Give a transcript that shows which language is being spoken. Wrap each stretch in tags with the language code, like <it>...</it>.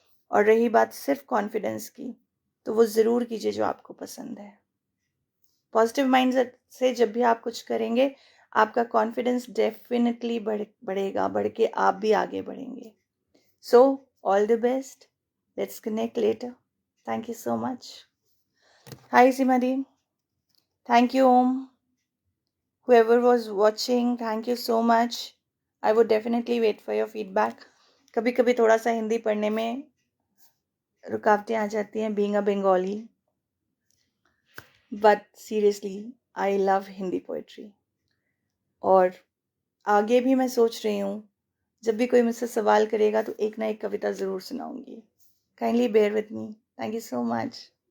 <hi>और रही बात सिर्फ कॉन्फिडेंस की, तो वो ज़रूर कीजिए जो आपको पसंद है। पॉजिटिव माइंड से जब भी आप कुछ करेंगे, आपका कॉन्फिडेंस डेफिनेटली बढ़ेगा, बढ़ के आप भी आगे बढ़ेंगे।</hi> <en>So all the best, let's connect later. Thank you so much. Hi सिमदी, thank you Om, whoever was watching, thank you so much. I would definitely wait for your feedback.</en> <hi>कभी कभी थोड़ा सा हिंदी पढ़ने में रुकावटें आ जाती हैं,</hi> <en>being a Bengali, but seriously I love</en> <hi>Hindi poetry. और आगे भी मैं सोच रही हूँ, जब भी कोई मुझसे सवाल करेगा तो एक ना एक कविता ज़रूर सुनाऊंगी।</hi> <en>Kindly bear with me. Thank you so much.</en>